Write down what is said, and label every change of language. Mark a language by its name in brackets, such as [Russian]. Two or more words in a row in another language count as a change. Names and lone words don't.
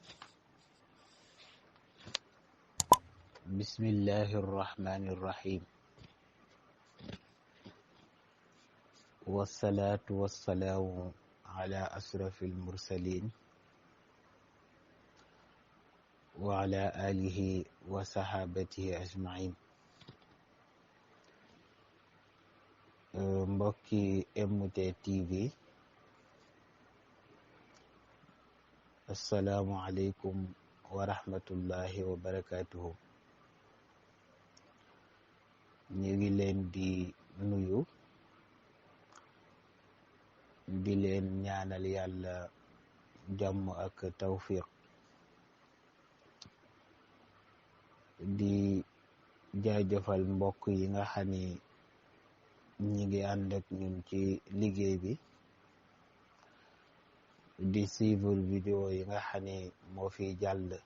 [Arabic] بسم الله الرحمن الرحيم، والصلاة والسلام على أشرف المرسلين وعلى آله وصحابته أجمعين. [Wolof] mbokki MT TV, [Arabic] السلام عليكم ورحمة الله وبركاته. [Wolof] ñu ngi leen di nuyu, di leen ñaanal yàlla jàmm ak tawfiq, di jaajëfal mbokk yi nga xam ni ñi ngi ànd ak ñun ci liggéey bi, di [French] suivre vidéo [Wolof] yi nga xam ne moo fi jàll